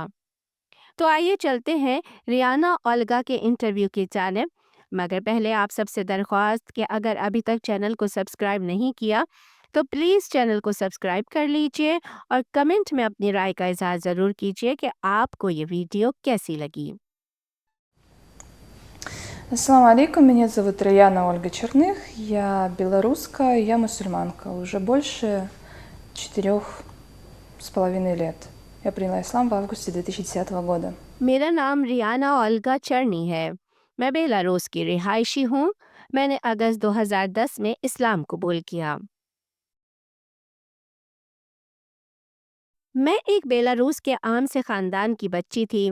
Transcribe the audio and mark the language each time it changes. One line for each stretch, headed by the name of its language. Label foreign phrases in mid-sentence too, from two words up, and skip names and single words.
Hindi: तो आइए चलते हैं रियाना ओल्गा के इंटरव्यू की जानिब। मगर पहले आप सबसे दरख्वास्त कि अगर अभी तक चैनल को सब्सक्राइब नहीं किया तो प्लीज़ चैनल को सब्सक्राइब कर लीजिए और कमेंट में अपनी राय का इज़हार ज़रूर कीजिए कि आपको ये वीडियो कैसी लगी।
Arabic: السلام عليكم,
Russian: меня зовут Раяна Ольга Черных, я белоруска, я мусульманка, уже больше 4,5 лет. Я приняла ислам в августе 2010 года.
Hindi: मेरा नाम रियाना ओल्गा चरनी है। मैं बेलारूस की रिहायशी हूँ। मैंने अगस्त 2010 में इस्लाम कबूल किया। मैं एक बेलारूस के आम से ख़ानदान की बच्ची थी।